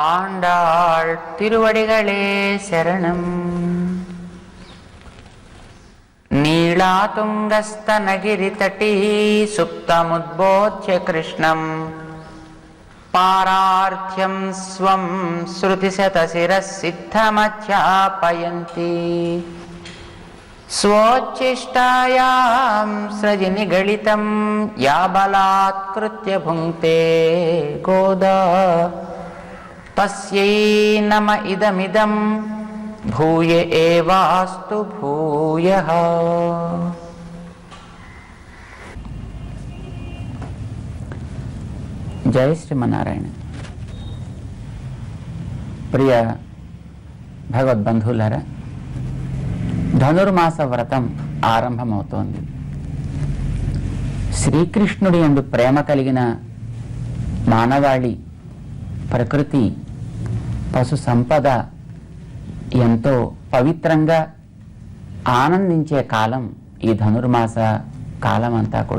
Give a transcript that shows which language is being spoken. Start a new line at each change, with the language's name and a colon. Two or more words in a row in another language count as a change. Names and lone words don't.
Tamil: ஆண்டாள் திருவடிகளே சரணம்.
Sanskrit: नीळातुङ्गस्तनगिरितटी सुप्तमुद्बोध्य कृष्णं पारार्थ्यं स्वं श्रुतिशतशिरसिसिद्धमध्यापयन्ती स्वोच्छिष्टायां सृजि निगलितं या बलात्कृत्य भुङ्क्ते गोदा तस्यै नम इदमिदं भूय एवास्तु भूयः. जय श्रीमन्नारायण.
Telugu: ప్రియ భగవద్బంధులారా, ధనుర్మాస వ్రతం ఆరంభమవుతోంది. శ్రీకృష్ణుడి యందు ప్రేమ కలిగిన మానవాళి, ప్రకృతి, పశు సంపద ఎంతో పవిత్రంగా ఆనందించే కాలం ఈ ధనుర్మాస కాలం అంతా కూడా.